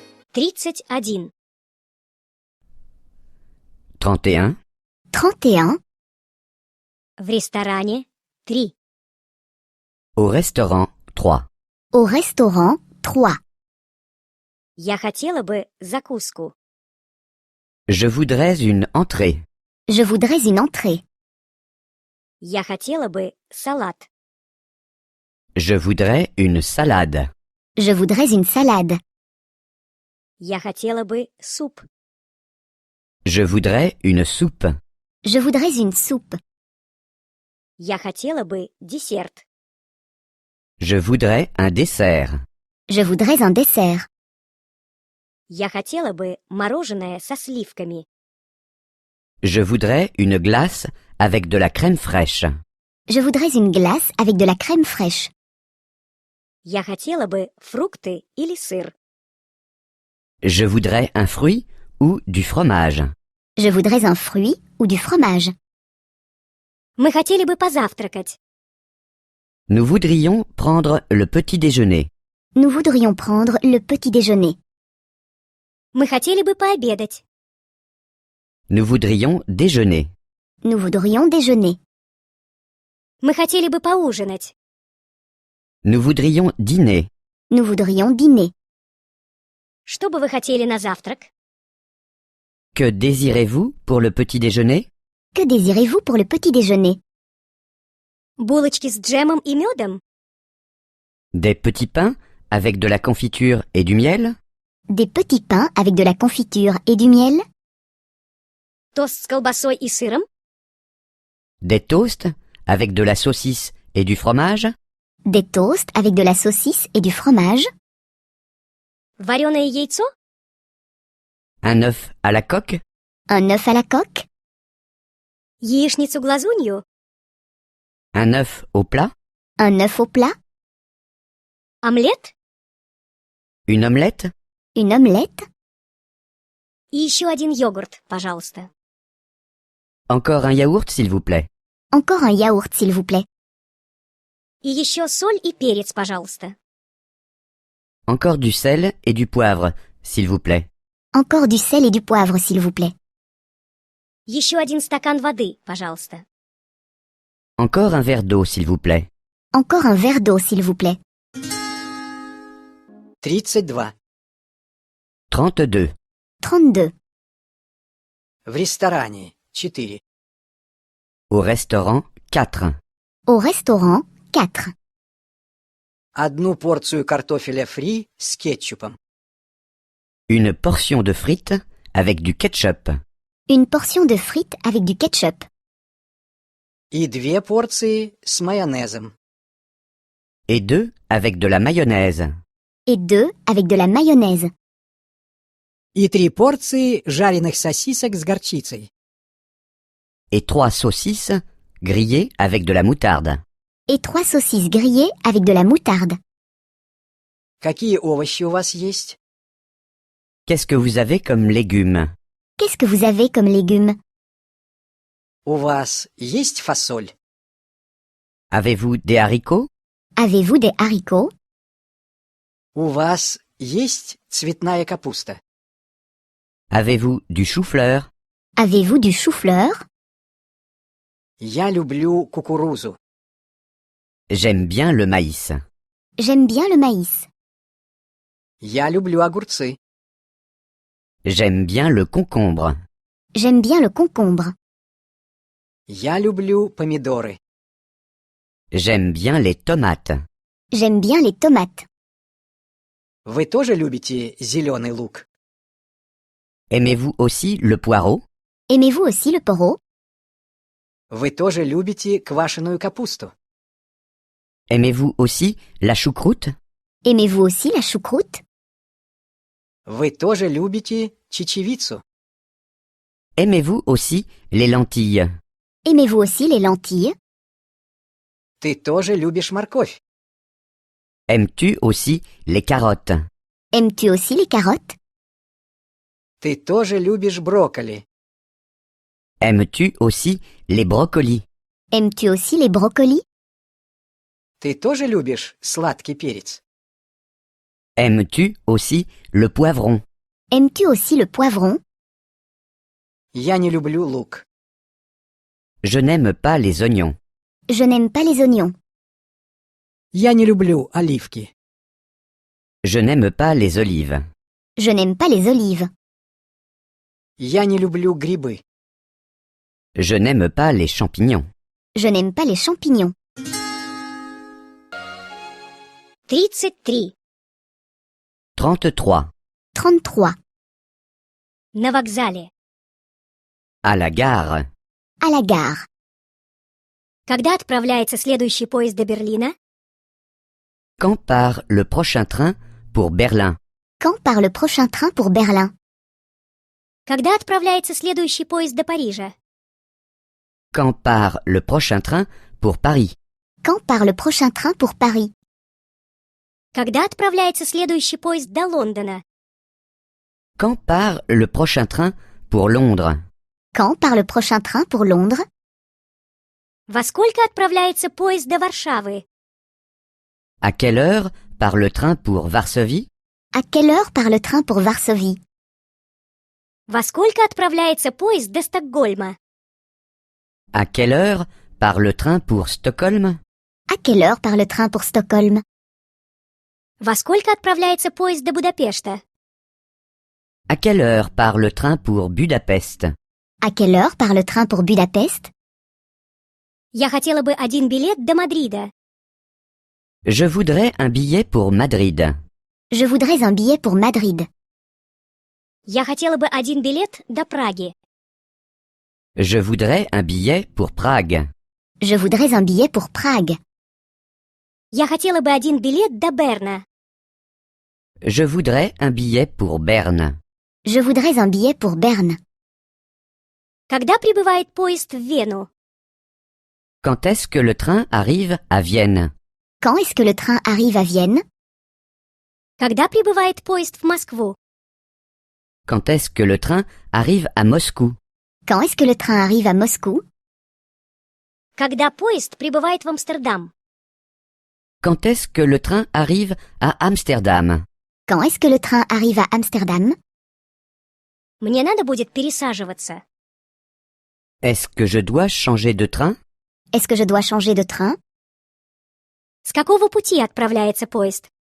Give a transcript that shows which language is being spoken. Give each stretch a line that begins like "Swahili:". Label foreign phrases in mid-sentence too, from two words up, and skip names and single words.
Russian: 31.
French: 31. 31.
Russian: В ресторане 3.
French: Au restaurant 3. Au restaurant 3.
Russian: Я хотела бы закуску.
French: Je voudrais une entrée. Je voudrais une entrée.
Russian: Я хотела бы салат.
French: Je voudrais une salade. Je voudrais une salade.
Russian: Я хотела бы суп.
French: Je voudrais une soupe. Je voudrais une soupe.
Russian: Я хотела бы десерт.
French: Je voudrais un dessert. Je voudrais un dessert.
Russian: Я хотела бы мороженое со сливками.
French: Je voudrais une glace avec de la crème fraîche. Je voudrais une glace avec de la crème fraîche.
Russian: Я хотела бы фрукты или сыр.
French: Je voudrais un fruit ou du fromage. Je voudrais un fruit ou du fromage.
Russian: Мы хотели бы позавтракать.
French: Nous voudrions prendre le petit déjeuner. Nous voudrions prendre le petit déjeuner.
Russian: Мы хотели бы пообедать.
French: Nous voudrions déjeuner. Nous voudrions déjeuner.
Russian: Мы хотели бы поужинать.
French: Nous voudrions dîner. Nous voudrions dîner.
Russian: Что бы вы хотели на завтрак?
French: Que désirez-vous pour le petit déjeuner? Que désirez-vous pour le petit déjeuner?
Russian: Булочки с джемом и медом?
French: Des petits pains avec de la confiture et du miel? Des petits pains avec de la confiture et du miel?
Russian: Тост с колбасой и сыром?
French: Des toasts avec de la saucisse et du fromage? Des toasts avec de la saucisse et du fromage?
Russian: Вареное яйцо?
French: Un œuf à la coque? Un œuf à la coque?
Russian: Яичницу-глазунью?
French: Un œuf au plat? Un œuf au plat?
Russian: Омлет?
French: Une omelette? Une omelette?
Russian: И еще один йогурт, пожалуйста.
French: Encore un yaourt, s'il vous plaît. Encore un yaourt, s'il vous plaît.
Russian: И еще соль и перец, пожалуйста.
French: Encore du sel et du poivre, s'il vous plaît. Encore du sel et du poivre, s'il vous plaît.
Russian: Еще один стакан воды, пожалуйста.
French: Encore un verre d'eau, s'il vous plaît. Encore un verre d'eau, s'il vous plaît.
Russian: 32.
French: 32. 32.
Russian: В ресторане 4.
French: Au restaurant 4. Au restaurant 4.
Russian: Одну порцию картофеля фри с кетчупом.
French: Une portion de frites avec du ketchup. Une portion de frites avec du ketchup.
Russian: И 2 порции с майонезом.
French: Et 2 avec de la mayonnaise. Et 2 avec de la mayonnaise.
Russian: И 3 порции жареных сосисок с горчицей.
French: Et 3 saucisses grillées avec de la moutarde. Et 3 saucisses grillées avec de la moutarde.
Russian: Какие овощи у вас есть?
French: Qu'est-ce que vous avez comme légumes? Qu'est-ce que vous avez comme légumes?
Russian: У вас есть фасоль?
French: Avez-vous des haricots? Avez-vous des haricots?
Russian: У вас есть цветная капуста?
French: Avez-vous du chou-fleur? Avez-vous du chou-fleur?
Russian: Я люблю кукурузу.
French: J'aime bien le maïs. J'aime bien le maïs.
Russian: Я люблю огурцы.
French: J'aime bien le concombre. J'aime bien le concombre.
Russian: Я люблю помидоры.
French: J'aime bien les tomates. J'aime bien les tomates.
Russian: Вы тоже любите зеленый лук?
French: Aimez-vous aussi le poireau? Aimez-vous aussi le poireau?
Russian: Вы тоже любите квашеную капусту?
French: Aimez-vous aussi la choucroute? Aimez-vous aussi la choucroute?
Russian: Вы тоже любите чечевицу?
French: Aimez-vous aussi les lentilles? Aimez-vous aussi les lentilles?
Russian: Ты тоже любишь морковь?
French: Aimes-tu aussi les carottes? Aimes-tu aussi les carottes?
Russian: Ты тоже любишь брокколи?
French: Aimes-tu aussi les brocolis? Aimes-tu aussi les brocolis?
Russian: Ты тоже любишь сладкий перец?
French: Aimes-tu aussi le poivron? Aimes-tu aussi le poivron?
Russian: Я не люблю лук.
French: Je n'aime pas les oignons. Je n'aime pas les oignons.
Russian: Я не люблю оливки.
French: Je n'aime pas les olives. Je n'aime pas les olives.
Russian: Я не люблю грибы.
French: Je n'aime pas les champignons. Je n'aime pas les champignons.
Russian: 33.
French: 33. 33.
Russian: На вокзале.
French: À la gare. À la gare.
Russian: Когда отправляется следующий поезд до Берлина?
French: Quand part le prochain train pour Berlin? Quand part le prochain train pour Berlin?
Russian: Когда отправляется следующий поезд до Парижа?
French: Quand part le prochain train pour Paris? Quand part le prochain train pour Paris?
Russian: Когда отправляется следующий поезд до Лондона?
French: Quand part le prochain train pour Londres? Quand part le prochain train pour Londres?
Russian: Во сколько отправляется поезд до Варшавы?
French: À quelle heure part le train pour Varsovie? À quelle heure part le train pour Varsovie?
Russian: Во сколько отправляется поезд до Стокгольма?
French: À quelle heure part le train pour Stockholm? À quelle heure part le train pour Stockholm?
Russian: Во сколько отправляется поезд до Будапешта?
French: À quelle heure part le train pour Budapest? À quelle heure part le train pour Budapest?
Russian: Я хотела бы один билет до Мадрида.
French: Je voudrais un billet pour Madrid. Je voudrais un billet pour Madrid.
Russian: Я хотела бы один билет до Праги.
French: Je voudrais un billet pour Prague. Je voudrais un billet pour Prague.
Russian: Я хотела бы один билет до Берна.
French: Je voudrais un billet pour Berne. Je voudrais un billet pour Berne.
Russian: Когда прибывает поезд в Вену?
French: Quand est-ce que le train arrive à Vienne? Quand est-ce que le train arrive à Vienne?
Russian: Когда прибывает поезд в Москву?
French: Quand est-ce que le train arrive à Moscou? Quand est-ce que le train arrive à Moscou?
Russian: Когда поезд прибывает в Амстердам?
French: Quand est-ce que le train arrive à Amsterdam? Quand est-ce que le train arrive à Amsterdam?
Russian: Мне надо будет пересаживаться.
French: Est-ce que je dois changer de train? Est-ce que je dois changer de train?
Russian: С какого пути отправляется поезд?